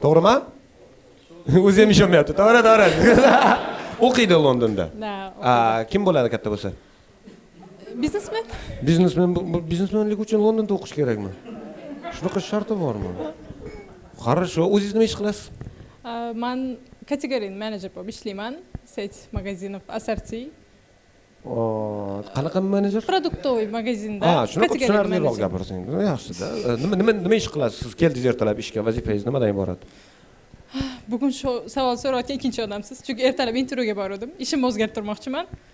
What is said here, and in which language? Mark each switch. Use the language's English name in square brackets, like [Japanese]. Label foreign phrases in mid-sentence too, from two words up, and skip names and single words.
[Uzbek] To'g'rimi? O'zi ham ishonmayapti. To'g'ri. O'qiydi Londonda. Na, Kim bo'ladi katta bo'lsa? biznesmen. Biznesmenlik uchun Londonda o'qish kerakmi? Shunaqa sharti bormi? Хорошо. O'zingiz nima ish qilasiz? Man kategoriya manager bo'lib ishlayman. [Russian] Сеть магазинов Ассорти. [Uzbek] Qanaqa menejer? Продуктовый magazinda. Shunaqa tushunarliroq gapirsang. Yaxshi-da. Nima ish qilasiz? Siz keldingiz ertalab ishga, vazifangiz nimadan iborat? Bugun shu savol so'rayotgan ikkinchi odamsiz. Chunki ertalab intervyuga bordim. Ishimni o'zgartirmoqchiman.